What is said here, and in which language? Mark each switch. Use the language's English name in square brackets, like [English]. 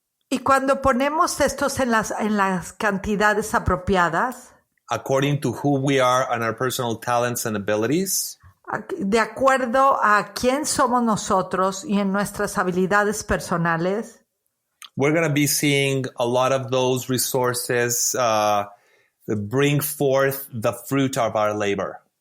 [Spanish] Y cuando ponemos estos en las cantidades apropiadas, [English] according to who we are and our personal talents and abilities, [Spanish] de acuerdo a quién somos nosotros y en nuestras habilidades personales, [English] we're going to be seeing a lot of those resources bring forth the fruit of our labor.